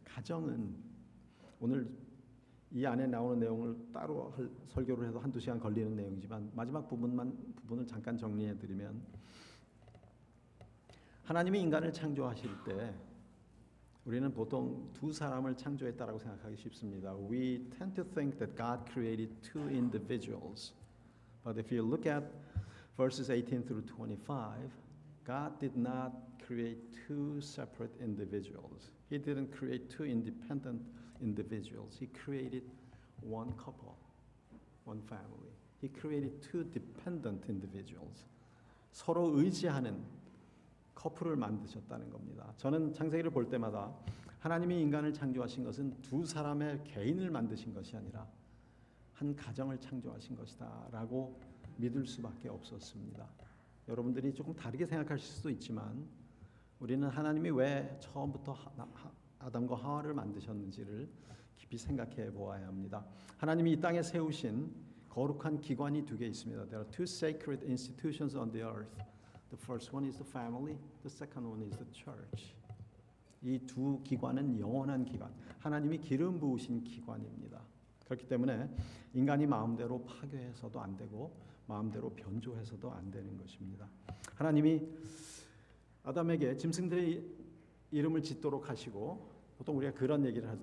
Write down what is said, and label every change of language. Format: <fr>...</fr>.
<ko>가정은 오늘 이 안에 나오는 내용을 따로 설교를 해도 한두 시간 걸리는 내용이지만 마지막 부분을 잠깐 정리해 드리면 하나님이 인간을 창조하실 때 우리는 보통 두 사람을 창조했다라고 생각하기 쉽습니다.</ko> <en>We tend to think that God created two individuals. But if you look at verses 18 through 25, God did not create two separate individuals. He didn't create two independent individuals. He created one couple, one family. He created two dependent individuals.</en> <ko>서로 의지하는 커플을 만드셨다는 겁니다. 저는 창세기를 볼 때마다 하나님이 인간을 창조하신 것은 두 사람의 개인을 만드신 것이 아니라 한 가정을 창조하신 것이다라고 믿을 수밖에 없었습니다. 여러분들이 조금 다르게 생각하실 수도 있지만 우리는 하나님이 왜 처음부터 아담과 하와를 만드셨는지를 깊이 생각해 보아야 합니다. 하나님이 이 땅에 세우신 거룩한 기관이 두 개 있습니다.</ko> <en>There are two sacred institutions on the earth. The first one is the family. The second one is the church.</en> <ko>이 두 기관은 영원한 기관, 하나님이 기름 부으신 기관입니다. 그렇기 때문에 인간이 마음대로 파괴해서도 안 되고 마음대로 변조해서도 안 되는 것입니다. 하나님이 아담에게 짐승들의 이름을 짓도록 하시고 보통 우리가 그런 얘기를 하죠.</ko>